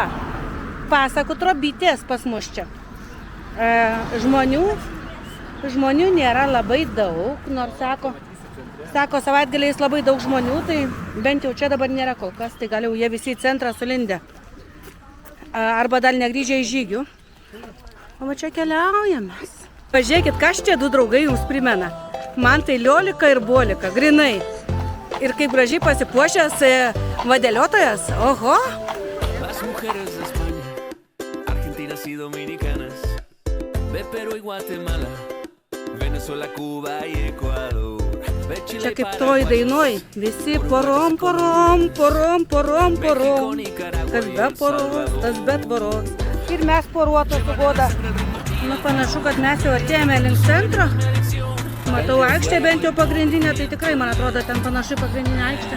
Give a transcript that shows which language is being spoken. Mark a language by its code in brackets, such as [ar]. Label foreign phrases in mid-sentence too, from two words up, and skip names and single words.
[lt] Pasakų trobytės pas mus čia. Žmonių nėra labai daug, nors sako savaitgaliais labai daug žmonių, tai bent jau čia dabar nėra kol kas, tai gal jau jie visi į centrą sulindę. Arba dar negrįžę į žygių. O va čia keliaujamės. Pažiūrėkit, kas čia du draugai jums primena. Man tai Liolika ir Bolika, grinai. Ir kaip gražiai pasipuošęs vadėliotojas, oho. [es] Las mujeres de España, Argentinas y Dominicanas, de Perú y Guatemala, Venezuela, Cuba y Ecuador. [lt] Čia kaip toj dainoj, visi porom. Kas be poros, tas be tvoros. Ir mes poruotos su Goda. Nu, panašu, kad mes jau atėjome link centro. Matau aikštę bent jau pagrindinę, tai tikrai, man atrodo, ten panašu pagrindinė aikštė.